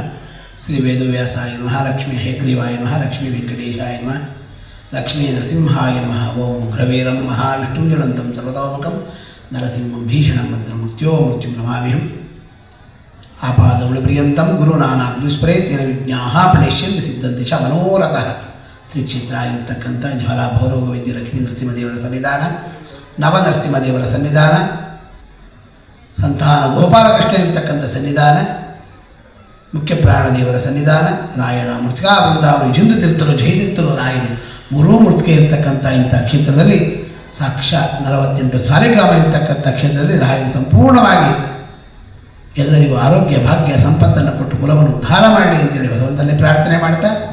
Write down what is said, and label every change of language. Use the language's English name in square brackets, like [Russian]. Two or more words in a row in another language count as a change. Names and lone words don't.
[Sanskrit] श्री वेदव्यासाय नमः। लक्ष्मी हेग्रीवाय नमः। लक्ष्मी वेंकटेशाय नमः। लक्ष्मी नरसिंहाय नमः। ओं उग्रवीरं महाविष्णुं ज्वलन्तं सर्वतोमुखं नरसिंहं भीषणं भद्रं मृत्युं नमाम्यहम्। आपादमूलपर्यन्तं गुरुनानां दुष्प्रेतेन विज्ञाः प्रणश्यन्ति सिद्धन्ति च मनोरथः। [Kannada] ಶ್ರೀ ಕ್ಷೇತ್ರ ಆಗಿರ್ತಕ್ಕಂಥ ಜ್ವಾಲಾ ಭವರೋಗ ವೈದ್ಯ ಲಕ್ಷ್ಮೀ ನರಸಿಂಹದೇವರ ಸನ್ನಿಧಾನ, ನವನರಸಿಂಹದೇವರ ಸನ್ನಿಧಾನ, ಸಂತಾನ ಗೋಪಾಲಕೃಷ್ಣ ಇರ್ತಕ್ಕಂಥ ಸನ್ನಿಧಾನ, ಮುಖ್ಯ ಪ್ರಾಣದೇವರ ಸನ್ನಿಧಾನ, ರಾಯರ ಮೃತಿಕಾ ಬೃಂದಾವನ ಜಿಂದು ತೀರ್ಥರು ಜಯತೀರ್ಥರು ರಾಯರು ಮೂರೂ ಮೃತಿಕೆ ಇರ್ತಕ್ಕಂಥ ಇಂಥ ಕ್ಷೇತ್ರದಲ್ಲಿ ಸಾಕ್ಷಾತ್ 48 ಸಾಲಿಗ್ರಾಮ ಇರ್ತಕ್ಕಂಥ ಕ್ಷೇತ್ರದಲ್ಲಿ ರಾಯರು ಸಂಪೂರ್ಣವಾಗಿ ಎಲ್ಲರಿಗೂ ಆರೋಗ್ಯ ಭಾಗ್ಯ ಸಂಪತ್ತನ್ನು ಕೊಟ್ಟು ಕುಲವನ್ನು ಉದ್ಧಾರ ಮಾಡಲಿ ಅಂತೇಳಿ ಭಗವಂತನಲ್ಲಿ ಪ್ರಾರ್ಥನೆ ಮಾಡ್ತಾ,